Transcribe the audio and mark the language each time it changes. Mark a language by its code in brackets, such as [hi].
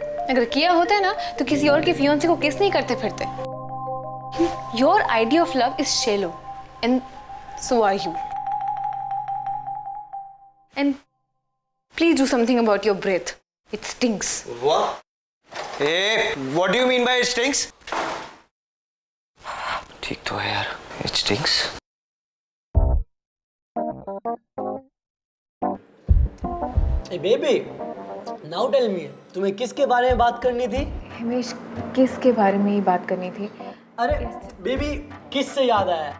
[hi] अगर किया होता है ना तो किसी और के फियोंसे को किस नहीं करते फिरते। [en] Your idea of love is shallow and so are you. And please do something about your breath, it stinks. What? Hey, what do you mean by it stinks? [hi] ठीक तो है यार, [en] it stinks. Hey baby, now tell me, [hi] तुम्हें किसके बारे में बात करनी थी? हिमेश, किसके बारे में ही बात करनी थी? अरे बेबी, किस से याद आया?